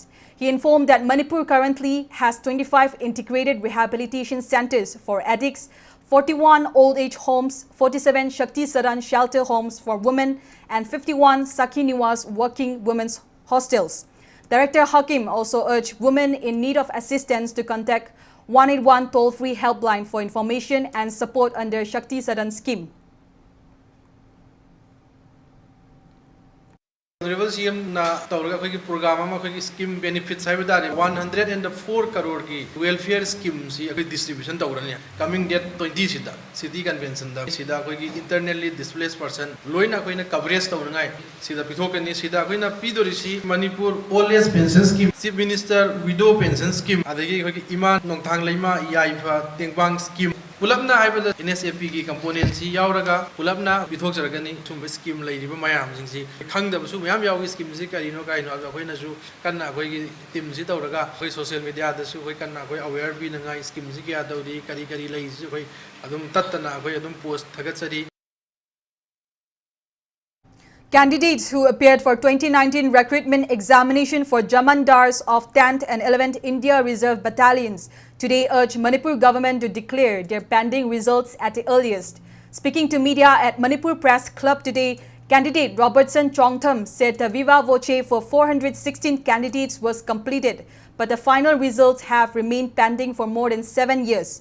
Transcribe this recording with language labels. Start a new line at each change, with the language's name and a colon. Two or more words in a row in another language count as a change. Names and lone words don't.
English: He informed that Manipur currently has 25 integrated rehabilitation centers for addicts, 41 old age homes, 47 Shakti Saran shelter homes for women, and 51 Sakhi Niwas working women's hostels. Director Hakim also urged women in need of assistance to contact 181 toll-free helpline for information and support under Shakti Saran scheme. Honorable CM
Manipuri: na tawraga khoi ki program ama khoi ki
English: scheme benefits
Manipuri: hai bada 104 crore ki
English: welfare scheme
Manipuri: si khoi distribution tawrani
English: coming date
Manipuri: 20 sida
English: city convention
Manipuri: da sida khoi ki
English: internally displaced person
Manipuri: loina khoi na coverage tawrangai sida pithokani sida khoi na pidori si Manipur old age pension scheme chief minister widow pension scheme adagi khoi ki iman nongthang leima yaifa tengbang scheme Pulapna haibada NSAP ki component si yauraga pulapna bithok jaragani thumba scheme leiriba mayam singsi khangdabasu mayam yawi scheme si karino kaino akoina su kanna khoi ki team si tawraga khoi
English: social media
Manipuri: da su khoi kanna khoi aware bi na ngai scheme si kya dawri kari kari lei su khoi adum tattana khoi adum post thagatsari.
English: Candidates who appeared for 2019 recruitment examination for Jamandars of 10th and 11th India Reserve Battalions today urged Manipur government to declare their pending results at the earliest. Speaking to media at Manipur Press Club today, candidate Robertson Chongtham said the viva voce for 416 candidates was completed, but the final results have remained pending for more than 7 years.